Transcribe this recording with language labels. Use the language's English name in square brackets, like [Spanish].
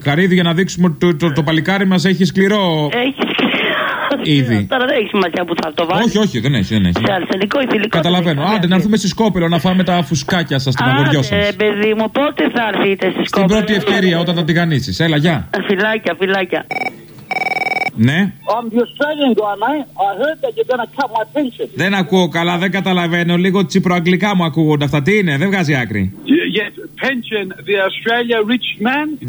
[Greek] Καρύδι για να δείξουμε ότι το παλικάρι μας έχει σκληρό. Έχει σκληρό. Ήδη. Τώρα δεν έχει σημασία που θα το βάλει. Όχι, όχι, δεν έχει. Δεν έχει. Σε αρσενικό ή θηλυκό. Καταλαβαίνω. Άντε, να έρθουμε στη Σκόπελο να φάμε τα φουσκάκια σας, την αγοριό σας. Ε, παιδί μου, πότε θα έρθετε στη Σκόπελο? Στην πρώτη ευκαιρία όταν θα τηγανίσεις. Έλα, γεια. Φιλάκια, φιλάκια. Ναι. [English] I'm just saying, I heard that you're gonna cut my pension. [Greek] Δεν ακούω καλά, δεν καταλαβαίνω. Λίγο τσιπροαγγλικά μου ακούγονται αυτά. Τι είναι, δεν βγάζει άκρη. [English] Yes, pension, the Australia rich man.